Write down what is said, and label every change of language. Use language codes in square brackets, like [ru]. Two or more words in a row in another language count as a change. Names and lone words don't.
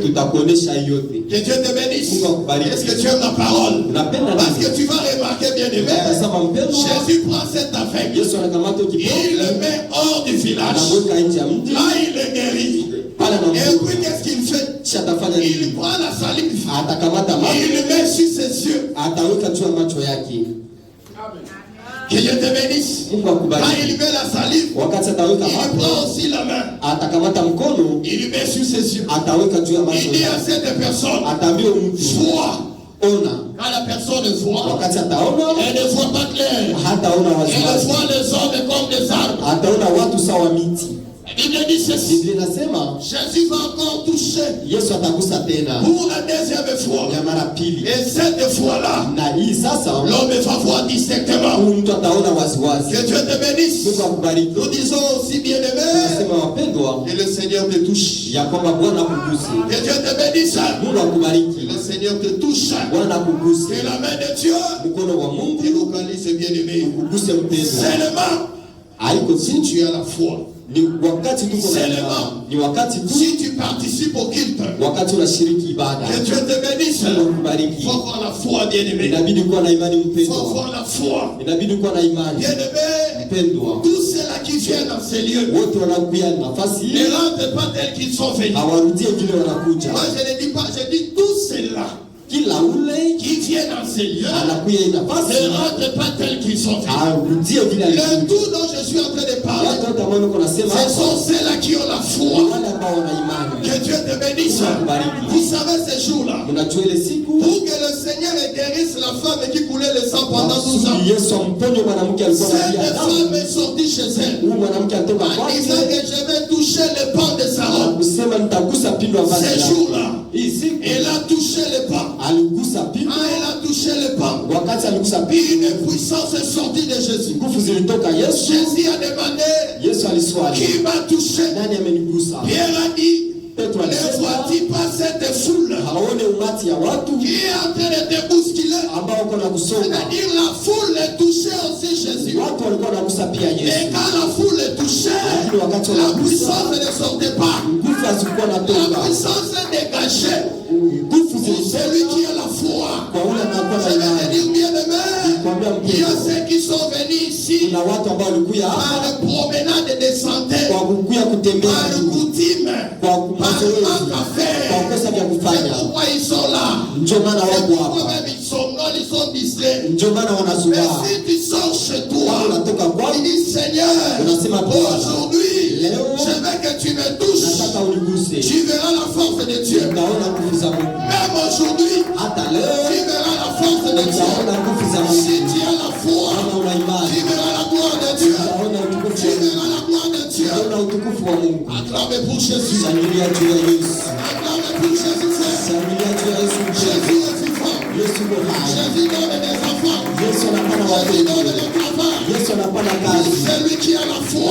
[fr] Que Dieu te bénisse. Est-ce que tu aimes la parole? Parce que tu vas remarquer, bien aimé, Jésus prend cet aveugle, il le met hors du village. Là, il le guérit. Et puis, qu'est-ce Il prend la salive. [sw] Atakamata maji. [fr] Il le met sur ses yeux. [sw] Ataweka juu ya macho yake. [fr] Que Dieu te bénisse. [sw] Mungu [fr] Quand [sw] akubariki. [fr] il met la salive, [sw] Wakati ataweka [fr] il [sw] maji, [fr] prend aussi la main. [sw] atakamata mkono, [fr] Il le met sur ses yeux. [sw] ataweka juu ya macho [fr] Il dit à [sw] yake. [fr] cette personne, [sw] Ataambia mtu, [fr] vois. [sw] ona. [fr] Quand la personne voit, [sw] Wakati ataona, [fr] elle ne voit pas clair. [sw] hataona [fr] Elle [sw] waziwazi. [fr] voit les hommes comme des arbres. [sw] Ataona watu sawa miti. [fr] La Bible dit ceci. [sw] Biblia inasema [fr] Jésus va encore toucher [sw] Yesu atagusa tena [fr] pour la deuxième fois. [sw] ya mara pili. [fr] Et cette fois-là, [sw] Na hii sasa [fr] l'homme va voir distinctement. [sw] huyu mtu ataona waziwazi. [fr] Que Dieu te bénisse. [sw] Mungu akubariki. [fr] Nous disons aussi bien aimé, [sw] Tunasema wapendwa, [fr] que le Seigneur te touche. [sw] ya kwamba Bwana akuguse. [fr] Que Dieu te bénisse. [sw] Mungu [fr] Que [sw] akubariki. [fr] le Seigneur te touche. [sw] Bwana akuguse. [fr] Que la main de Dieu [sw] Mkono wa [fr] te [sw] Mungu [fr] localise bien aimé. [sw] ukuguse mpendwa. [fr] Seulement, [sw] Haiko [fr] si si tu as la foi, [sw] ni wakati tuko na imani. Ni wakati tu [fr] si tu participes au culte, [sw] wakati unashiriki ibada. [fr] que Dieu te bénisse. [sw] Mungu [fr] Il [sw] akubariki. [fr] faut avoir la foi, bien aimé. [sw] Inabidi kuwa na imani [fr] Il faut [sw] mpendwa. [fr] avoir la foi. [sw] Inabidi kuwa na imani [fr] Bien aimé, [sw] mpendwa. [fr] tous ceux-là qui viennent dans ces lieux [sw] Wote wanakuja nafasi [fr] ne [sw] hii [fr] rentrent pas tels qu'ils sont venus. [sw] hawarudie vile wanakuja. [fr] Moi, je ne dis pas, je dis tous ceux-là [sw] Kila ule [fr] qui viennent dans ces lieux [sw] anakuja hii [fr] ne [sw] nafasi [fr] rentrent pas tels qu'ils sont venus. [sw] arudie vile [fr] Le [sw] alikuja. [fr] tout dont je suis en train de parler, [sw] Watu wote ambao niko nasema [fr] ce [sw] hapa [fr] sont ceux-là qui ont la [sw] ni [fr] foi. [sw] wale ambao wana imani. [fr] Que Dieu te bénisse. Vous savez ces jours-là, [sw] Mnajua ile siku [fr] pour que le Seigneur guérisse la femme qui coulait le sang pendant 12 ans, [sw] kusudi Yesu amponye mwanamke alikuwa [fr] cette [sw] analia damu. [fr] femme est sortie chez elle [sw] Huyu mwanamke alitoka [fr] en disant [sw] kwake [fr] que je vais toucher le pan de sa robe. [sw] kusema nitagusa pindo ya vazi [fr] Ces [sw] lake. [fr] jours-là, [sw] Hii siku [fr] elle a touché le pan. [sw] aligusa pindo. [fr] Quand elle a touché le pan, [sw] Wakati aligusa pindo, [fr] une puissance est sortie de Jésus. [sw] nguvu zilitoka Yesu. [fr] Jésus a demandé, [sw] Yesu aliswali, [fr] qui m'a touché? [sw] nani amenigusa? [fr] Pierre a dit, [sw] Petro [fr] ne [sw] alisema, [fr] vois-tu pas cette foule [sw] haone umati ya watu [fr] qui est en train de te bousculer? [sw] ambao wako na kusonga. [fr] C'est-à-dire la foule est touchée aussi Jésus. [sw] Watu walikuwa wanagusa pia [fr] Et [sw] Yesu, [fr] quand la foule est touchée, [sw] lakini wakati [fr] la [sw] wanagusa [fr] puissance ne sortait pas. [sw] nguvu hazikuwa [fr] La [sw] natoka. [fr] puissance est dégagée. [sw] Nguvu [fr] Pour [sw] zilitoka [fr] celui qui a la foi. [sw] kwa ule anakuwa [fr] Je [sw] na [fr] vais te [sw] imani. [fr] dire bien aimé, il y a ceux qui sont venus ici [sw] Kuna watu ambao walikuja hapa [fr] par promenade de santé, [sw] kwa kukuya kutembea [fr] par [sw] tu, [fr] coutume, [sw] kwa [fr] par [sw] mazoezi, [fr] manque à [sw] kwa [fr] faire. [sw] kosa vya [fr] C'est [sw] kufanya. [fr] pourquoi ils sont là. [sw] Ndio maana [fr] C'est [sw] wako [fr] pourquoi [sw] hapa, [fr] même ils sont non, ils sont distraits. [sw] ndio maana [fr] Mais [sw] wanazubaa. [fr] si tu sors chez toi, [sw] Unatoka [fr] il [sw] kwako [fr] dit Seigneur, [sw] unasema Bwana, [fr] aujourd'hui, [sw] leo [fr] je veux que tu me touches. [sw] nataka uniguse, [fr] Tu verras la force de Dieu. [sw] utaona nguvu za Mungu. [fr] Même aujourd'hui, [sw] Hata [fr] tu [sw] leo [fr] verras la force de Dieu. [sw] utaona nguvu za [fr] Si [sw] Mungu. [fr] tu as la foi, [sw] Kama una [fr] tu [sw] imani, [fr] verras la gloire de Dieu. [sw] utaona utukufu [fr] Tu [sw] wa Mungu. [fr] verras la gloire de Dieu. [sw] Utaona utukufu wa Mungu. [fr] Acclamez pour Jésus. [sw] Shangilia juu ya Yesu, [fr] Acclamez pour Jésus. Frère. [sw] shangilia juu ya Yesu. [fr] Jésus est vivant. [sw] Yesu ni hai. [fr] Jésus donne des enfants. [sw] Yesu anapana [fr] Jésus donne [sw] watoto. [fr] des travail. [sw] Yesu anapana kazi. [fr] Celui qui a la [sw] Kwa [fr] foi.